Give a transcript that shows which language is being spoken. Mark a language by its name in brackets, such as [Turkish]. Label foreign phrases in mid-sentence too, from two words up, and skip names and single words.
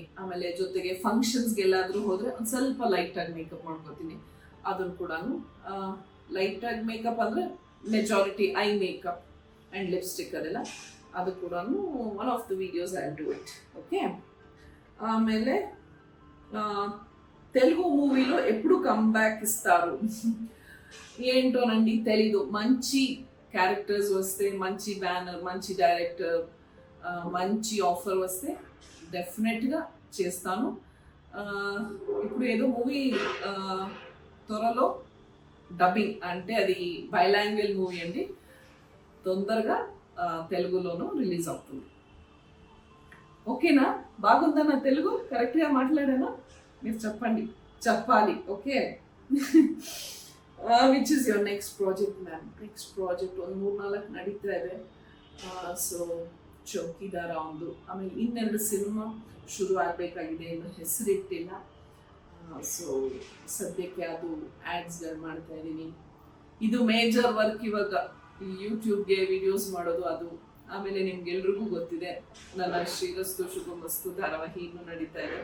[Kannada] ಆಮೇಲೆ ಜೊತೆಗೆ ಫಂಕ್ಷನ್ಸ್ಗೆಲ್ಲಾದರೂ ಹೋದರೆ ಒಂದು ಸ್ವಲ್ಪ ಲೈಟಾಗಿ ಮೇಕಪ್ ಮಾಡ್ಕೋತೀನಿ. ಅದನ್ನು ಕೂಡ ಲೈಟಾಗಿ ಮೇಕಪ್ ಅಂದರೆ [English] majority eye makeup and lipstick [Kannada] ಅದೆಲ್ಲ, ಅದು ಕೂಡ [English] one of the videos I do it. [Kannada] ಓಕೆ. [Telugu] ಆಮೇಲೆ తెలుగు మూవీలో ఎప్పుడు కంబ్యాక్ ఇస్తారు? ఏంటోనండి తెలీదు. మంచి క్యారెక్టర్స్ వస్తే, మంచి బ్యానర్, మంచి డైరెక్టర్, మంచి ఆఫర్ వస్తే డెఫినెట్గా చేస్తాను. ఇప్పుడు ఏదో మూవీ త్వరలో డబ్బింగ్, అంటే అది బైలాంగ్వేజ్ మూవీ అండి, తొందరగా తెలుగులోనూ రిలీజ్ అవుతుంది. ఓకేనా? బాగుందా నా తెలుగు? కరెక్ట్గా మాట్లాడానా? మీరు చెప్పాలి. ఓకే. [English] Which is your next project ma'am? [Kannada] ನೆಕ್ಸ್ಟ್ ಪ್ರಾಜೆಕ್ಟ್ ಒಂದು 3-4 ನಡೀತಾ ಇದೆ. ಸೊ ಚೌಕಿದಾರ ಒಂದು, ಆಮೇಲೆ ಇನ್ನೆರಡು ಸಿನಿಮಾ ಶುರು ಆಗಬೇಕಾಗಿದೆ, ಇನ್ನು ಹೆಸರಿಟ್ಟಿಲ್ಲ. ಸೊ ಸದ್ಯಕ್ಕೆ ಅದು ಆ್ಯಡ್ಸ್ಗಳು ಮಾಡ್ತಾ ಇದ್ದೀನಿ. ಇದು [English] major work [Kannada] ಇವಾಗ ಯೂಟ್ಯೂಬ್ಗೆ ವಿಡಿಯೋಸ್ ಮಾಡೋದು, ಅದು ಆಮೇಲೆ ನಿಮ್ಗೆಲ್ರಿಗೂ ಗೊತ್ತಿದೆ ನನ್ನ ಶ್ರೀರಸ್ತು ಶುಭಮಸ್ತು ಧಾರಾವಾಹಿ ಇನ್ನೂ ನಡೀತಾ ಇದೆ.